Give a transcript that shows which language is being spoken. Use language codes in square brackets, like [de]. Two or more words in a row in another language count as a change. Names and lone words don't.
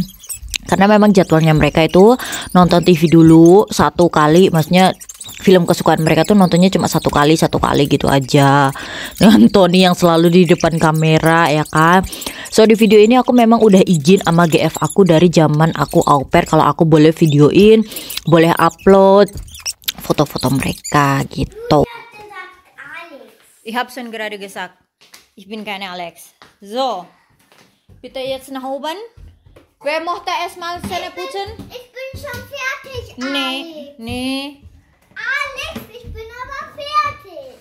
[id] Karena memang jadwalnya mereka itu nonton TV dulu satu kali, maksudnya film kesukaan mereka tuh nontonnya cuma satu kali gitu aja. Dengan Tony yang selalu di depan kamera ya kan. So di video ini aku memang udah izin sama GF aku dari zaman aku au pair kalau aku boleh videoin, boleh upload foto-foto mereka gitu. [de] Ich habe schon gerade gesagt, ich bin keine Alex. So, bitte jetzt nach oben. Wer mochte erstmal Zähne putzen? Ich bin schon fertig, Nee, Alex. nee. Alex, ich bin aber fertig.